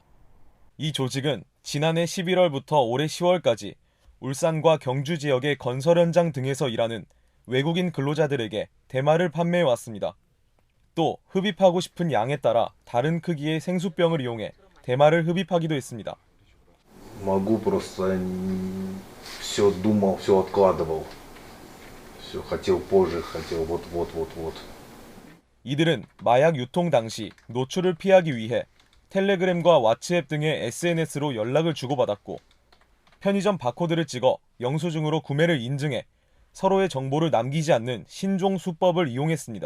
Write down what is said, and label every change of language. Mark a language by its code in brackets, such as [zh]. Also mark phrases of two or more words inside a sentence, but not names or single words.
[ko] 이 조직은 지난해 11월부터 올해 10월까지 울산과 경주 지역의 건설 현장 등에서 일하는 외국인 근로자들에게 대마를 판매해왔습니다. 또 흡입하고 싶은 양에 따라 다른 크기의 생수병을 이용해 대마를 흡입하기도 했습니다. [ru] Могу просто все думал, все откладывал. Все хотел позже, хотел вот. [ko] 이들은 마약 유통 당시 노출을 피하기 위해 텔레그램과 왓츠앱 등의 SNS로 연락을 주고받았고 편의점 바코드를 찍어 영수증으로 구매를 인증해 서로의 정보를 남기지 않는 신종 수법을 이용했습니다.